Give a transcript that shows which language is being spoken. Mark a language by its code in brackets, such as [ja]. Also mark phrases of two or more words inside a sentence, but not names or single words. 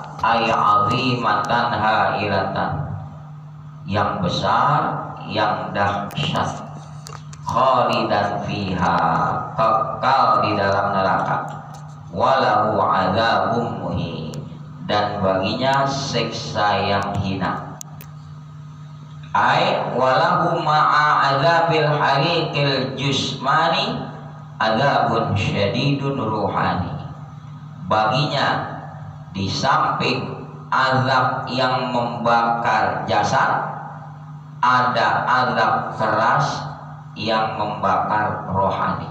[ar] عظيمة هائلة, [id] yang besar, yang dahsyat. [ar] خالدا فيها, [id] kekal di dalam neraka. [ar] وله عذاب مهين, [id] dan baginya siksa yang hina. [ar] أي وله مع عذاب الحريق الجسماني عذاب شديد روحاني, [id] baginya di samping azab yang membakar jasad, ada azab keras yang membakar rohani.